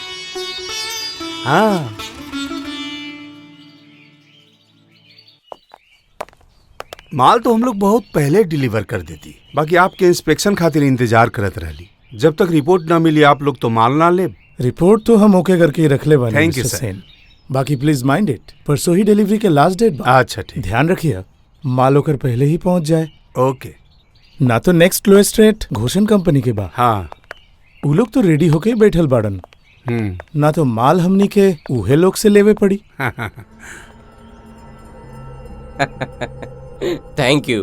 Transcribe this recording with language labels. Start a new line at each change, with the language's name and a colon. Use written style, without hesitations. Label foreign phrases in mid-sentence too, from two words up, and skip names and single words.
Bhojpuri: हाँ, माल तो हम लोग बहुत पहले डिलीवर कर देती, बाकी आपके इंस्पेक्शन खातिर इंतजार करत रहली। जब तक रिपोर्ट ना मिली आप लोग तो माल ना ले। रिपोर्ट तो हम ओके करके रख ले वाले।
English: thank you मिस्टर सर।
Bhojpuri: सेन। बाकी
English: please mind it,
Bhojpuri: परसों ही डिलीवरी के लास्ट डेट बा। अच्छा ठीक। ध्यान रखिए माल होकर पहले ही पहुंच जाए। ओके। ना तो
English: next lowest rate
Bhojpuri: घोषण कंपनी के बा। हाँ, उ लोग तो रेडी होके बैठल बाड़न। ना तो माल हमनी के उहे लोग से लेवे पड़ी।
English: thank you.